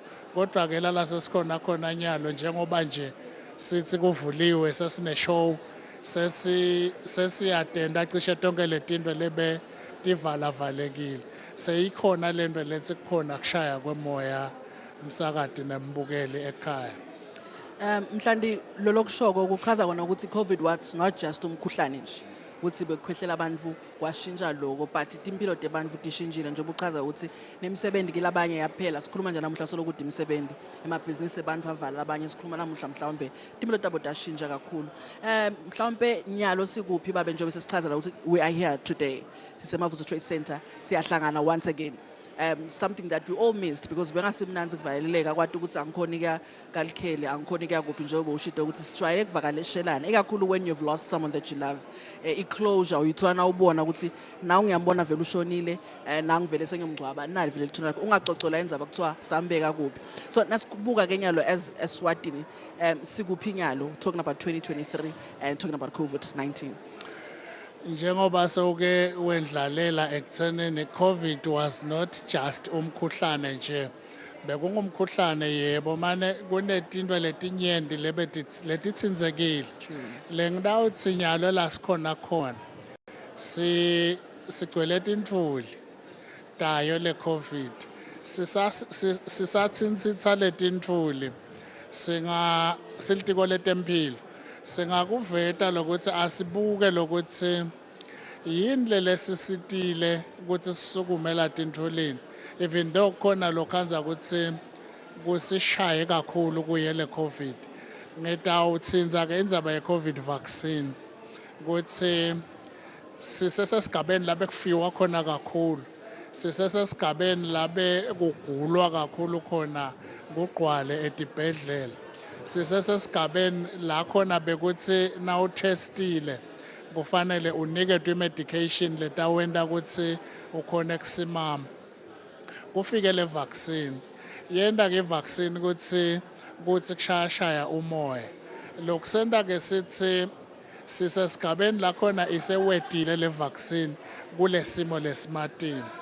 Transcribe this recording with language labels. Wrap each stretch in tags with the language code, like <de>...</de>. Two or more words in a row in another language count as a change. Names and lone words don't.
<ss>Kodwa ke lala sesikhona khona nyalo njengoba nje sithi kuvuliwe sesine-show sesiyatenda cishe tonke letinto lebe tivalavalekile. Seyikhona lento lethi kukhona kushaya kwemoya umsakati nembukeli ekhaya. Mhlandi lolokushoko kuchaza kona ukuthi</ss> <en>COVID was not just</en> <ss>umkhuhlane nje. ukuthi bekhwehlela abantu kwashintsha lokho but impilo debantu tishintshile njengoba uchaza ukuthi nemisebenzi ke labanye yaphela sikhuluma nje namuhla solo ukuthi imisebenzi emabhizinisi abantu avala abanye sikhuluma namuhla mhlawumbe impilo tabo tashintsha kakhulu mhlawumbe nyalo sikuphi babe njengoba sesichaza la ukuthi</ss> <en>we are here today</en> <ss>sisemavuzo trade center siyahlangana</ss> <en>once again something that we all missed</en> <ss>because bengasimnanzi kuvaleleka kwathi ukuthi angikhoni kuya kalikhele angikhoni kuya kuphi njengoba ushito ukuthi sijwayele kuvakaleshelana ekakhulu</ss> <en>when you've lost someone that you love</en> <ss>iclosure uyithwana ubona ukuthi nawe ngiyambona vele ushonile nangivele sengiyomgcwaba nali vele lithuna ungacocola indzaba kuthiwa sambeka kuphi so nasibuka ke nyalo as Eswatini sikuphi nyalo</ss> <en>talking about 2023 and talking about COVID-19</en> <ss>njengoba soke wendlalela ekuthenini</ss> <en>COVID was not just</en> <ss>umkhuhlane nje bekungumkhuhlane yebo mane kunetinto letinyenti letitsinzekile lengidawutsi nyalo la sikhona khona sigcwele tintfuli tayo le COVID sisatsintsitsa letintfuli silitiko letemphilo singakuveta lokuthi asibuke lokuthi yini lesisitile ukuthi sisukumela tintfulini</ss> <en>even though</en> <ss>khona lokhanza ukuthi kusishaye kakhulu kuye le COVID ngitawutsinza ke indzaba ye COVID vaccine ukuthi sisesigabeni labe kufiwa khona kakhulu sisesigabeni labe kugulwa kakhulu khona kugqwale etibhedlela sisesigabeni la khona bekuthi na utestile kufanele uniketwe medication letawenda ukuthi ukhona kusimama kufike le vaccine yenda ke vaccine ukuthi kushaya umoya lokusenda ke sithi sisesigabeni la khona isewedile le vaccine kulesimo lesimatini</ss>